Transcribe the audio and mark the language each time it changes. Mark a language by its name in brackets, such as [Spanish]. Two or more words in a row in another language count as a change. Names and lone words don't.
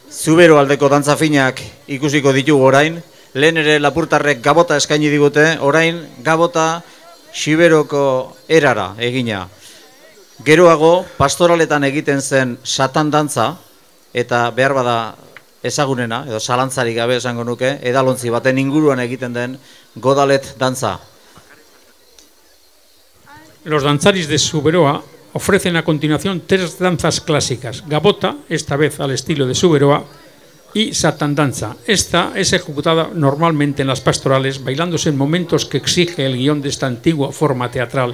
[Basque] Zubero aldeko dantzafinak ikusiko ditugu orain. Lehen ere lapurtarrek gabota eskaini digute, orain gabota Xiberoko erara egina. Geroago, pastoraletan egiten zen satan dantza, eta behar bada ezagunena, edo zalantzarik gabe esango nuke, edalontzi baten inguruan egiten den godalet dantza. [Spanish] Los danzaris de Zuberoa ofrecen a continuación 3 danzas clásicas: gabota, esta vez al estilo de Zuberoa, y satandanza. Esta es ejecutada normalmente en las pastorales, bailándose en momentos que exige el guión de esta antigua forma teatral.